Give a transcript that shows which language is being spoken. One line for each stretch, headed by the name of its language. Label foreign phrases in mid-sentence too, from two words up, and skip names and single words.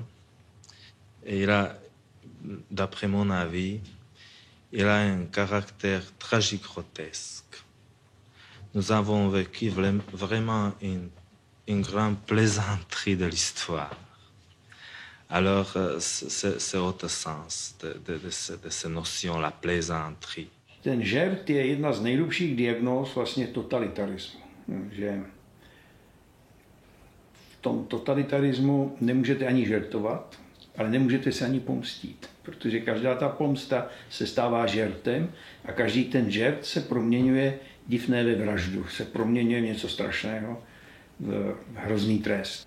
French: Et il a, d'après mon avis, il a un caractère tragique-grotesque. Nous avons vécu vraiment une une grande plaisanterie de l'histoire. Alors, c'est autre sens de cette notion, la plaisanterie.
Czech: Ten žert je jedna z nejlepších diagnóz vlastně totalitarismu. Že v tom totalitarismu nemůžete ani žertovat, ale nemůžete se ani pomstít, protože každá ta pomsta se stává žertem a každý ten žert se proměňuje divné ve vraždu, se proměňuje v něco strašného, v hrozný trest.